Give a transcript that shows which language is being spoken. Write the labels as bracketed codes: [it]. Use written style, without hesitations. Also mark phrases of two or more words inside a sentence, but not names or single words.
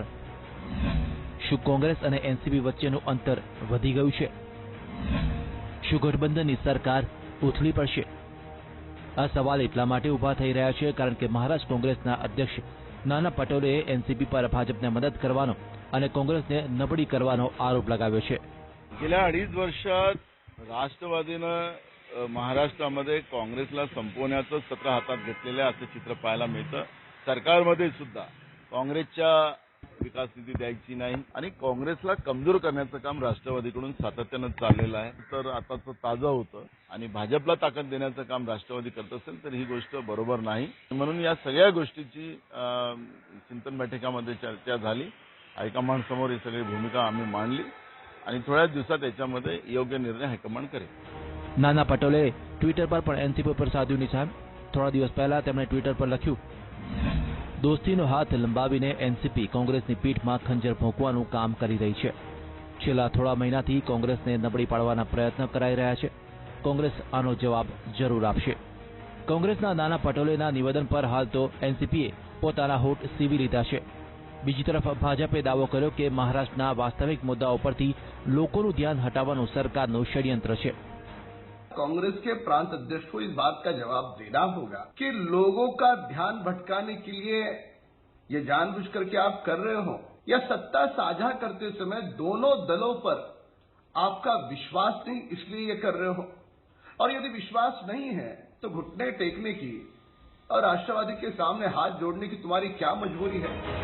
[gu] શું કોંગ્રેસ અને એનસીપી વચ્ચેનું અંતર વધી ગયું છે? શું ગઠબંધનની સરકાર ઉથલી પડશે? આ સવાલ એટલા માટે ઉભા થઈ રહ્યા છે કારણ કે મહારાષ્ટ્ર કોંગ્રેસના અધ્યક્ષ નાના પટોલેએ એનસીપી પર ભાજપને મદદ કરવાનો અને કોંગ્રેસને નબળી કરવાનો આરોપ લગાવ્યો છે। [mr] गेल्या 2.5 वर्षात राष्ट्रवादीनं महाराष्ट्रामध्ये काँग्रेसला संपवण्याचं सत्र हातात घेतलेलं आहे असं चित्र पाहायला मिळतं। सरकारमध्ये सुद्धा काँग्रेसच्या विकास निधी द्यायची नाही आणि काँग्रेसला कमजोर करण्याचं काम राष्ट्रवादीकडून सातत्यानं चाललेलं आहे। तर आताचं ताजं होतं आणि भाजपला ताकद देण्याचं काम राष्ट्रवादी करत असेल तर ही गोष्ट बरोबर नाही। म्हणून या सगळ्या गोष्टीची चिंतन बैठकामध्ये चर्चा झाली। हायकमांड समोर ही सगळी भूमिका आम्ही मांडली आणि थोड्याच दिवसात याच्यामध्ये योग्य निर्णय हायकमांड करेल। [gu] નાના પટોલે ટ્વિટર પર પણ એનસીપી પર સાધ્યું નિશાન। થોડા દિવસ પહેલા તેમણે ટ્વિટર પર લખ્યું, દોસ્તીનો હાથ લંબાવીને એનસીપી કોંગ્રેસની પીઠમાં ખંજર ભોંકવાનું કામ કરી રહી છે। છેલ્લા થોડા મહિનાથી કોંગ્રેસને નબળી પાડવાના પ્રયત્ન કરાઈ રહ્યા છે। કોંગ્રેસ આનો જવાબ જરૂર આપશે। કોંગ્રેસના નાના પટોલેના નિવેદન પર હાલ તો એનસીપીએ પોતાના હોઠ સીવી લીધા છે। બીજી તરફ ભાજપે દાવો કર્યો કે મહારાષ્ટ્રના વાસ્તવિક મુદ્દાઓ પરથી લોકોનું ધ્યાન હટાવવાનું સરકારનું ષડયંત્ર છે। [hi] कांग्रेस के प्रांत अध्यक्ष को इस बात का जवाब देना होगा कि लोगों का ध्यान भटकाने के लिए ये जानबूझ करके आप कर रहे हो या सत्ता साझा करते समय दोनों दलों पर आपका विश्वास नहीं इसलिए ये कर रहे हो, और यदि विश्वास नहीं है तो घुटने टेकने की और राष्ट्रवादी के सामने हाथ जोड़ने की तुम्हारी क्या मजबूरी है।